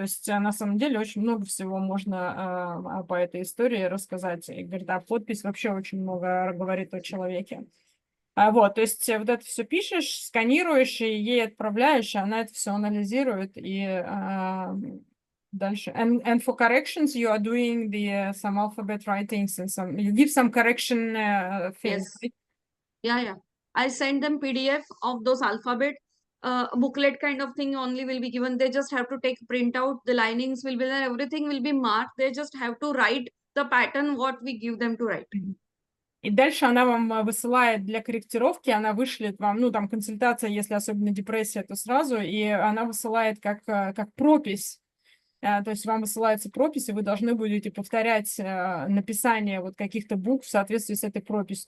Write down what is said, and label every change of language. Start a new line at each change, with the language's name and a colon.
Russian: То есть на самом деле очень много всего можно по этой истории рассказать. И говорит, а подпись вообще очень много говорит о человеке. Вот, то есть вот это все пишешь, сканируешь и ей отправляешь, и она это все анализирует и дальше.
English: And for corrections, you are doing some alphabet writings and you give some correction things. Yes. Yeah. I send them PDF of those alphabet. Booklet kind of thing only will be given. They just have to take print out. The linings will be there. Everything will be marked. They just have to write the pattern what we give them to write.
Russian: И дальше она вам высылает для корректировки, она вышлет вам, ну, там, консультация, если особенно депрессия, то сразу, и она высылает как пропись. То есть вам высылается пропись, и вы должны будете повторять написание вот каких-то букв в соответствии с этой прописью.